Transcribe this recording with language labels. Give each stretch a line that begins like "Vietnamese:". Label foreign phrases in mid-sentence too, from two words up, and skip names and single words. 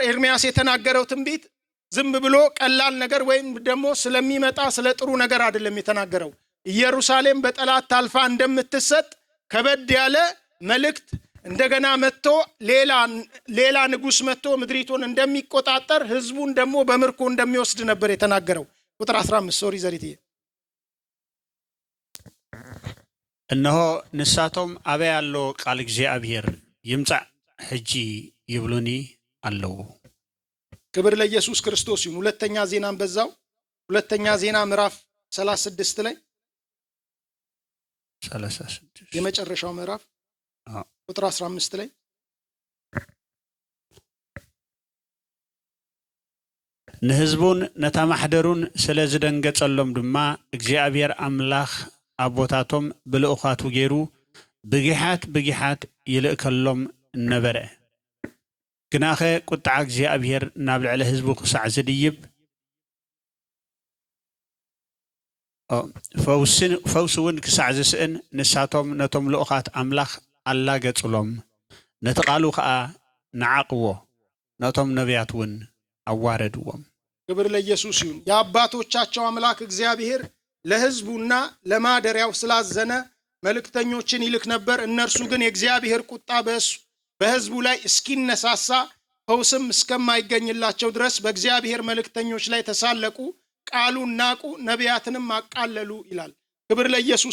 Amharic: ኤርምያስ የተናገረው ትንቢት ዝም ብሎ ቀላል ነገር ወይም ደግሞ ስለሚመጣ ስለ ጥሩ ነገር አይደለም የተናገረው። ኢየሩሳሌም በጠላት ታልፋ እንደምትሰጥ ከበድ ያለ መልእክት እንደገና መጥቶ ሌላ ንጉስ መጥቶ ምድሪቱን እንደሚቆጣጠር ህዝቡን ደግሞ በምርኮ እንደሚወስድ ነበር የተናገረው። ቁጥር 15 ሶሪ ዘሪትዬ
Tigrinya: እነሆ ንሳቶም አበይ ያለው ቃል እግዚአብሔር ይምጻእ ሕጂ ይብሉኒ አለው።
Amharic: ክብር ለኢየሱስ ክርስቶስ ይሁን። ሁለተኛ ዜናን በዛው ሁለተኛ ዜና ምዕራፍ 36 ላይ 36 የመጨረሻው ምዕራፍ ቁጥር 15 ላይ
Tigrinya: ንህዝቡን ነታ ማሕደሩን ስለ ዝደንገጸሎም ድማ እግዚአብሔር አምላኽ አቦታቶም ብልኡኻቱ ገይሩ ብጊሓት ይልእከሎም ነበረ። ግናኸ ቁጣዕ እግዚአብሔር ናብ ልዕሊ ህዝቡ ክሳዕ ዝድይብ ፈውስ እውን ክሳዕ ዝስእን ንሳቶም ነቶም ልኡኻት አምላኽ አላገጽሎም ነቲ ቃሉ ከዓ ነዓቅዎ ነቶም ነቢያት እውን አዋረድዎም።
Amharic: ክብር ለኢየሱስ ይሁን። የአባቶቻቸው አምላክ እግዚአብሔር ለህዝቡና ለማደሪያው ስላዘነ መልእክተኞችን ይልክ ነበር። እነርሱ ግን የእግዚአብሔር ቁጣ በህዝቡ ላይ እስኪነሳሳ ፈውስም እስከማይገኝላቸው ድረስ በእግዚአብሔር መልእክተኞች ላይ ተሳለቁ፣ ቃሉን ናቁ፣ ነቢያትንም አቃለሉ ይላል። ክብር ለኢየሱስ